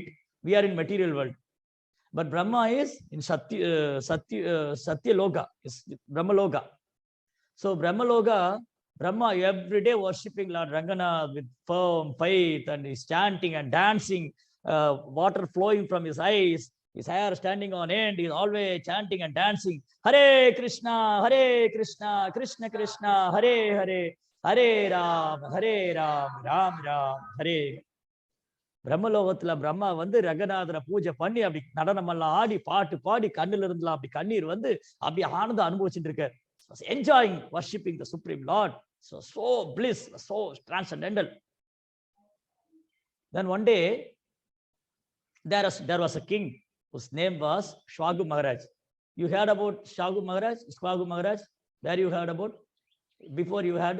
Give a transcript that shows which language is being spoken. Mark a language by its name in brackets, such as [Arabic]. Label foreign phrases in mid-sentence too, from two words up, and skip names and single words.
[English] We are in material world. But Brahma is in Satyaloka, is Brahmaloka. So Brahmaloka, Brahma every day worshipping Lord Ranganath with firm faith, and he's chanting and dancing, water flowing from his eyes, his hair standing on end, he's always chanting and dancing. [Sanskrit] हरे कृष्ण, कृष्ण कृष्ण, हरे हरे, हरे राम, राम राम, हरे. [Tamil] பிரம்மலோகத்துல பிரம்மா வந்து ரங்கநாதரை பூஜை பண்ணி அப்படி நடனம் எல்லாம் ஆடி பாட்டு பாடி கண்ணுல இருந்துலாம் அப்படி கண்ணீர் வந்து அப்படி ஆனந்தம் அனுபவிச்சுட்டு இருக்காரு. [English] Enjoying worshipping the Supreme Lord. So bliss, so transcendental. Then one day there was a king whose name was Shvagu Maharaj. You heard about Shvagu Maharaj? Shvagu Maharaj? Where you heard about? Before you had?